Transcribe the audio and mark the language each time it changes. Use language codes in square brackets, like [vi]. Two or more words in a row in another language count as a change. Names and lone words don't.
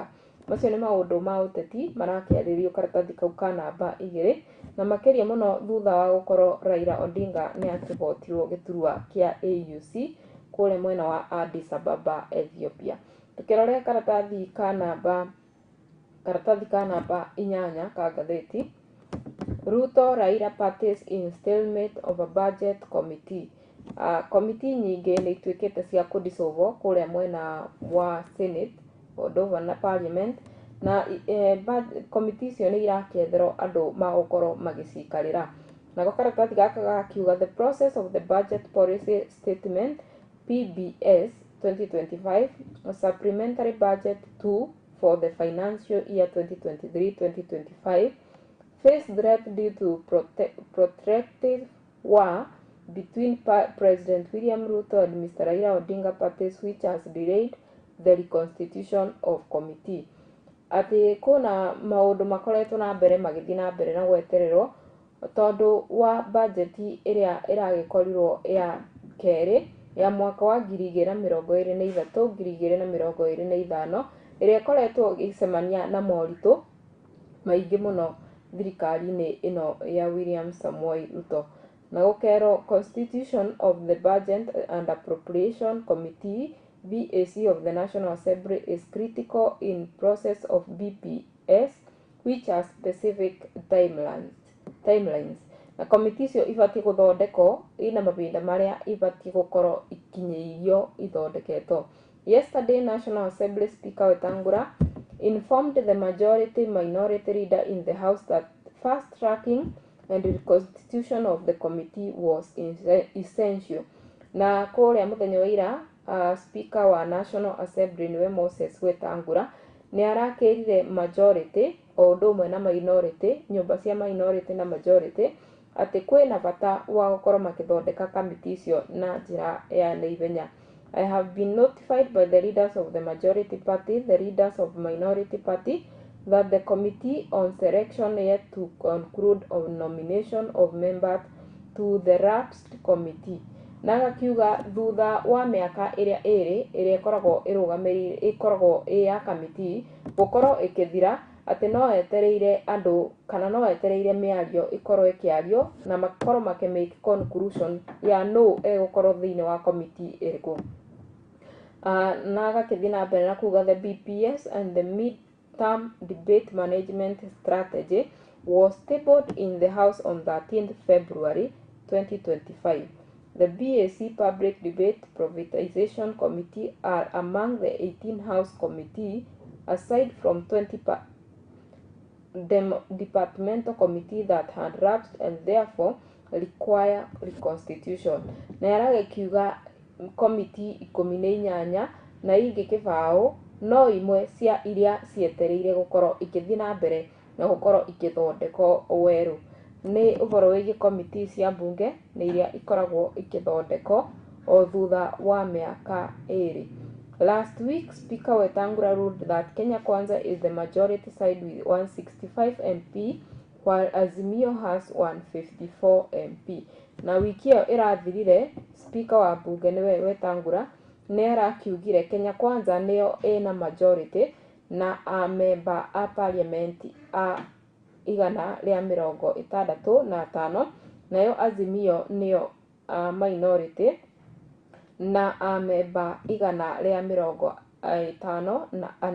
[ki] Macio nĩ maũndũ ma ũteti marakĩarĩrio karatathi kau ka namba 2 na makĩria mũno thutha wa gũkorwo Raila Odinga nĩ akĩhotirwo gĩturwa kĩa AUC kũrĩa mwena wa Addis Ababa, Ethiopia. Tukĩrorera karatathi ka namba 8 ka ngathĩti [en] Ruto Raila parties in stalemate of a budget committee. [ki] Committee nyingĩ nĩ ituĩkĩte cia kũdissolve kũrĩa mwena wa Senate ũndũ na Parliament na committee icio nĩ irakĩetherwo andũ magũkorwo magĩcikarĩra. nako karatathi gaka gakiuga [en] the process of the budget policy statement PBS 2025 a supplementary budget 2 for the financial year 2023-2025 faced threat due to protracted war between President William Ruto and Mr. Raila Odinga parties, which has delayed the reconstitution of committee. [ki] Ati kuna maundu makoretwo na mbere magithii na mbere na gwetererwo tondu wa bajeti iria iragikorwo ya keri ya mwaka wa 2023 2025 iria ikoretwo igicemania na moritu maingi muno thirikari-ini ino ya William Samoei Ruto. Na gukero [en] Constitution of the Budget and Appropriation Committee VAC of the National Assembly is critical in process of BPS which has specific timelines. [ki] Na committee icio ibati guthondekwo ina mabinda maria ibati gukorwo ikinyeirio ithondeketwo. [en] Yesterday, National Assembly Speaker Wetangula informed the majority minority leader in the House that fast-tracking and reconstitution of the committee was essential. [ki] Na kuria muthenya wa ira Speaker wa [en] National Assembly [ki] niwe Moses Wetangula ni arakirire majority o undu umwe na minority, nyumba cia minority na majority ati kwina bata wa gukorwo makithondeka committee icio na njira ya naivenya. [en] I have been notified by the leaders of the majority party, the leaders of minority party, that the committee on selection yet to conclude on nomination of members to the lapsed committee. [ki] Na gakiuga thutha wa miaka iria ikoragwo ya committee gukorwo ikithira ati no etereire andu kana no etereire miario ikorwo ikiario na makorwo [en] make conclusion [ki] ya no egukorwo thiini wa committee iriku. Na gakithii na mbere na kuga [en] the BPS and the mid-term debate management strategy was tabled in the House on 13th February 2025. The BAC Public Debate Privatization Committee are among the 18 House committees, aside from 20 departmental committees that had lapsed and therefore require reconstitution. [ki] Na yaragikiuga committee 18 na ingi kibao no imwe cia iria cietereire gukorwo ikithii na mbere na gukorwo ikithondekwo weru. Ni uhoro wigi committee cia bunge ni iria ikoragwo ikithondekwo o thutha wa miaka iri. [en] Last week, Speaker Wetangula ruled that Kenya Kwanza is the majority side with 165 MP, while Azimio has 154 MP. [ki] Na wiki iyo irathirire, Speaker wa bunge niwe Wetangula ni arakiugire Kenya Kwanza niyo ina majority na member a parliament a 165 nayo Azimio niyo minority na member 154.